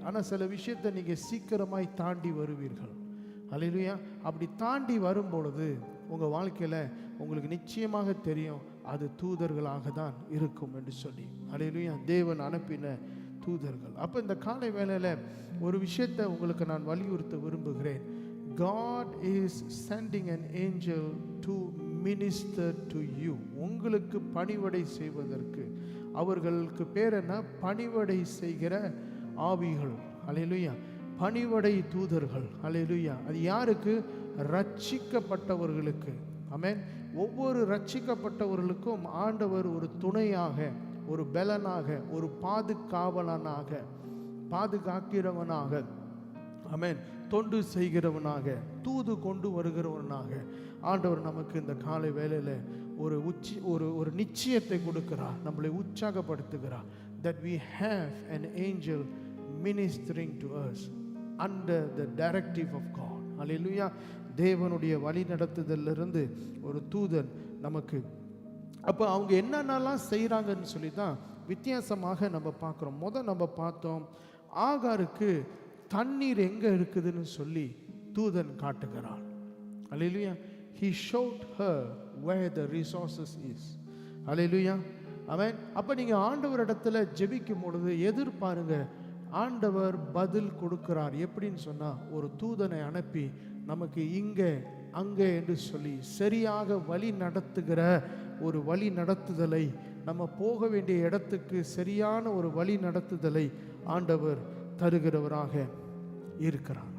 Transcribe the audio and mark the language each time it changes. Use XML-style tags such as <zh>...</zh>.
<ta>ஆனால் சில விஷயத்தை நீங்கள் சீக்கிரமாய் தாண்டி வருவீர்கள். அல்லேலூயா. அப்படி தாண்டி வரும்பொழுது உங்கள் வாழ்க்கையில் உங்களுக்கு நிச்சயமாக தெரியும், அது தூதர்களாக தான் இருக்கும் என்று சொல்லி. அல்லேலூயா. தேவன் அனுப்பின தூதர்கள். அப்போ இந்த காலை வேளையில் ஒரு விஷயத்தை உங்களுக்கு நான் வலியுறுத்த விரும்புகிறேன்.</ta> <en>God is sending an angel to minister to you.</en> <ta>உங்களுக்கு பணிவிடை செய்வதற்கு. அவர்களுக்கு பேர் என்ன? பணிவிடை செய்கிற ஆவிகள். அல்லேலூயா. பணிவிடை தூதர்கள். அல்லேலூயா. அது யாருக்கு? ரட்சிக்கப்பட்டவர்களுக்கு. ஆமென். ஒவ்வொரு ரட்சிக்கப்பட்டவர்களுக்கும் ஆண்டவர் ஒரு துணையாக, ஒரு பலனாக, ஒரு பாதுகாவலனாக, பாதுகாக்கிறவனாக, ஆமென், தொண்டு செய்கிறவனாக, தூது கொண்டு வருகிறவனாக ஆண்டவர் நமக்கு இந்த காலை வேளையில் ஒரு நிச்சயத்தை கொடுக்கிறார், நம்மளை உற்சாகப்படுத்துகிறார்.</ta> <en>that we have an angel ministering to us under the directive of God.</en> <ta>Hallelujah. தேவனுடைய வழி நடத்துதலிலிருந்து ஒரு தூதன் நமக்கு அப்போ அவங்க என்னென்னலாம் செய்கிறாங்கன்னு சொல்லி தான் வித்தியாசமாக நம்ம பார்க்குறோம். நம்ம பார்த்தோம் ஆகாருக்கு தண்ணீர் எங்கே இருக்குதுன்னு சொல்லி தூதன் காட்டுகிறான். அல்லேலூயா.</ta> <en>He showed her where the resources is.</en> <ta>அல்லேலூயா. ஆமென். அப்போ நீங்கள் ஆண்டவரிடத்துல ஜெபிக்கும் பொழுது எதிர்பாருங்க, ஆண்டவர் பதில் கொடுக்கிறார். எப்படின்னு சொன்னால் ஒரு தூதனை அனுப்பி நமக்கு இங்கே அங்கே என்று சொல்லி சரியாக வழி நடத்துகிற ஒரு வழி நடத்துதலை, நம்ம போக வேண்டிய இடத்துக்கு சரியான ஒரு வழி நடத்துதலை ஆண்டவர் தருகிறவராக இருக்கிறார்.</ta>